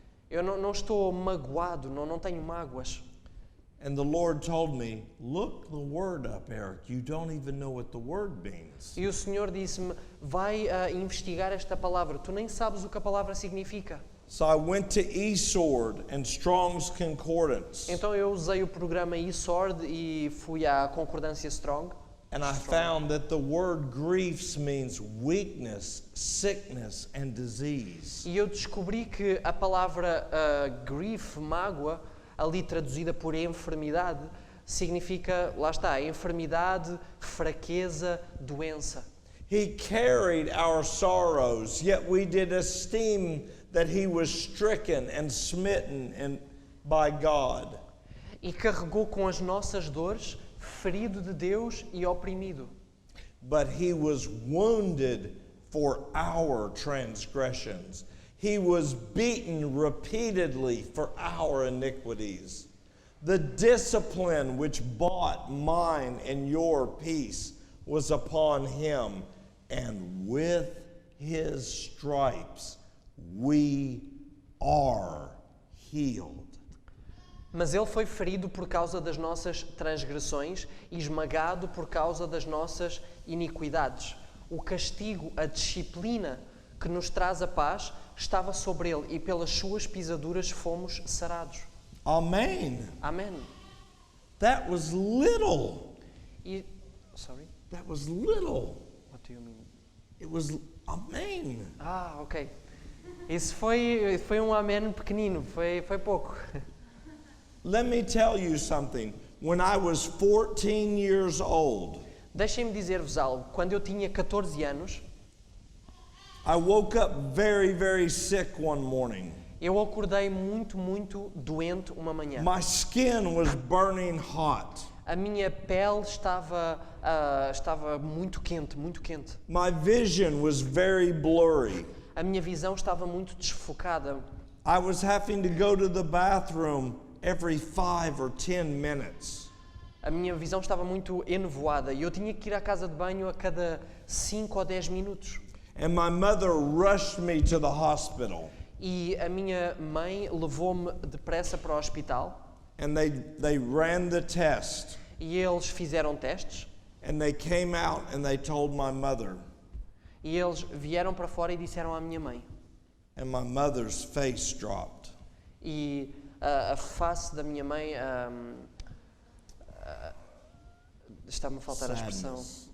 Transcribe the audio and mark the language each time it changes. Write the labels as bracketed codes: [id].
[pt] eu não estou magoado, não tenho mágoas. [en] And the Lord told me, look the word up, Eric. You don't even know what the word means. [pt] E o Senhor disse-me, vai investigar esta palavra, tu nem sabes o que a palavra significa. [en] So I went to eSword and Strong's Concordance. [pt] Então eu usei o programa eSword e fui à concordância Strong. [en] And I found that the word griefs means weakness, sickness, and disease. [pt] E eu descobri que a palavra grief, mágoa, ali traduzida por enfermidade, significa, lá está, enfermidade, fraqueza, doença. [en] He carried our sorrows, yet we did esteem that He was stricken and smitten by God. [pt] E carregou com as nossas dores, ferido de Deus e oprimido. [en] But He was wounded for our transgressions. He was beaten repeatedly for our iniquities. The discipline which bought mine and your peace was upon Him, and with His stripes we are healed. [pt] Mas ele foi ferido por causa das nossas transgressões e esmagado por causa das nossas iniquidades. O castigo, a disciplina que nos traz a paz, estava sobre ele e pelas suas pisaduras fomos sarados. [en] Amen. [pt] Amém. [en] That was little. Sorry? That was little. What do you mean? It was amen. Ok. [pt] Isso foi um amém pequenino, foi pouco. [en] Let me tell you something. When I was 14 years old, [pt] Deixem-me dizer-vos algo. Quando eu tinha 14 anos, [en] I woke up very, very sick one morning. [pt] eu acordei muito doente uma manhã. [en] My skin was burning hot. [pt] A minha pele estava muito quente. [en] My vision was very blurry. [pt] A minha visão estava muito desfocada. [en] I was having to go to the bathroom every 5 or 10 minutes. [pt] A minha visão estava muito enevoada e eu tinha que ir à casa de banho a cada 5 ou 10 minutos. [en] And my mother rushed me to the hospital. [pt] E a minha mãe levou-me depressa para o hospital. [en] And they ran the test. [pt] E eles fizeram testes. [en] And they came out and they told my mother. [pt] E eles vieram para fora e disseram à minha mãe. [en] And my mother's face dropped. [pt] E a face da minha mãe está-me a faltar a expressão.